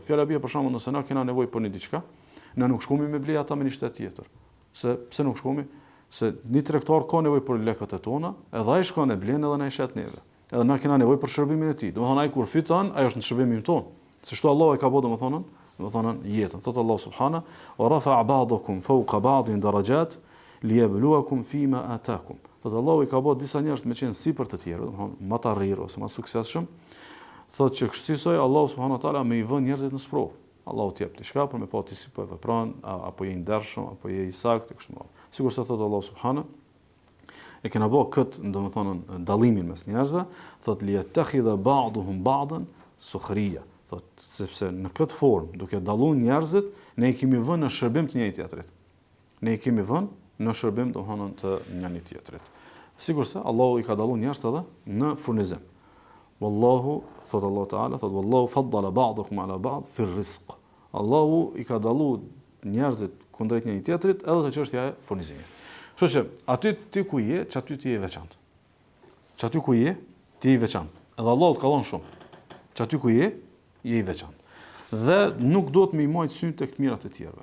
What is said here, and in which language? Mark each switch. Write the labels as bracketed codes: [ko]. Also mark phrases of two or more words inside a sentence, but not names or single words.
[sq] Fjala bie për shembull nëse na kena nevojë për një diçka, na nuk shkomi me ble ata me një shtet tjetër. Pse nuk shkomi? Se një tregtar ka nevojë për lekët e tona, edhe ai shkon e blen edhe na i shet neve. Edhe na kena nevojë për shërbimin e tij. Domethënë ai kur fiton, ai është në shërbimin ton. Se ashtu Allah e ka bëu domethënë jetën. [ar] Thot الله سبحانه، ورفع بعضكم فوق بعض درجات ليبلوكم فيما آتاكم. [sq] Thot Allah i ka bëu disa njerëz me qenë sipër të tjerë, domethënë më të arrirë ose më suksesshëm. Thot që kështisoj Allah [ar] سبحانه وتعالى [sq] më i vën njerëzit në sprovë. Allahu t'i jep diçka për me pa ti si po e vepron, apo je i ndershëm, apo je i saktë kështu më. Sigur se thot Allah subhana, e kena bëu kët domethënë dallimin mes njerëzve, thot [ar] ليتخذ بعضهم بعضا سخريا. [sq] Thot, sepse në këtë formë, duke dalluar njerëzit, ne i kemi vënë në shërbim të njëri tjetrit. Ne i kemi vënë në shërbim domthonë të njëri tjetrit. Sigurisht Allahu i ka dalluar njerëzit edhe në furnizim. [ar] Wallahu, thot الله تعالى, thot والله فضل بعضكم على بعض في الرزق. [sq] Allahu i ka dalluar njerëzit kundrejt njëri tjetrit edhe te çështja e furnizimit. Kështu që aty ti ku je, çaty ti je veçantë. Çaty ku je, ti je veçantë. Edhe Allahu të ka dhënë shumë. Çaty ku je i veçantë. Dhe nuk do të më i majt syn tek të mirat e tjerëve.